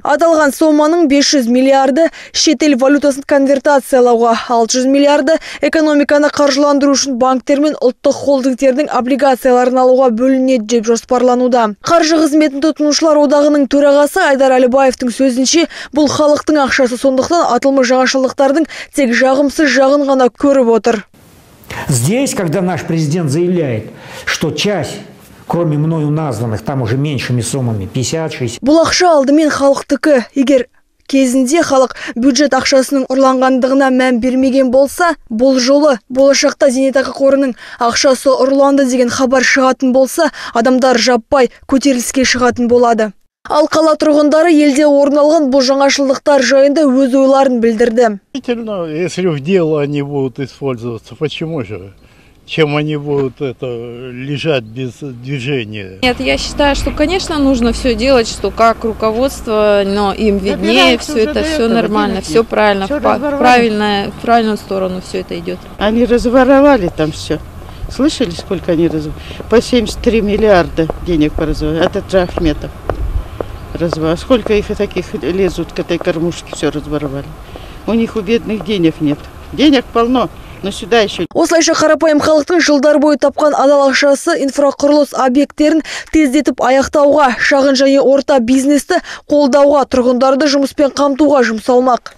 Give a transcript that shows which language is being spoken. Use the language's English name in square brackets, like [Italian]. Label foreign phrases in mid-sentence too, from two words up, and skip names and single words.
[Kazakh] Аталған соманың 500 миллиарды шетел валютасын конвертациялауға, 600 миллиарды экономиканы қаржыландыру үшін банктер мен ұлттық холдингтердің облигацияларын алуға бөлінеді деп жоспарлануда. Қаржы қызметін тұтынушылар одағының төрағасы Айдар Әлібаевтың сөзінше, бұл халықтың ақшасы, сондықтан атылмыш жаңашылдықтардың тек жағымсыз жағын ғана көріп отыр. [Russian] Здесь, когда наш президент заявляет, что часть, кроме мною названных, там уже меньшими суммами, 50-60. [Kazakh] Бұл ақша алдымен халықтікі. Егер кезінде халық бюджет ақшасының ұрланғандығына мән бермеген болса, бұл жолы болашақта зейнетақы қорының ақшасы ұрланды деген хабар шығатын болса, адамдар жаппай көтеріліске шығатын болады. Ал қала тұрғындары елде орын алған бұл жаңашылдықтар жайында өз ойларын білдірді. [Russian] Если в дело они будут использоваться, почему же? Чем они будут лежать без движения? Нет, я считаю, что, конечно, нужно все делать, что как руководство, но им виднее, все это, все нормально, все правильно, в правильную сторону все это идет. Они разворовали там все. Слышали, сколько они разворовали? По 73 миллиарда денег поразворовали. Это Ахметов. Сколько их таких лезут к этой кормушке, все разворовали. У них у бедных денег нет. Денег полно, но сюда еще. [Kazakh] Осылайша қарапайым халықтың жылдар бойы тапқан адал ақшасы инфрақұрылыс объекттерін тездетіп аяқтауға, шағын және орта бизнесті қолдауға, тұрғындарды жұмыспен қамтуға жұмсалмақ.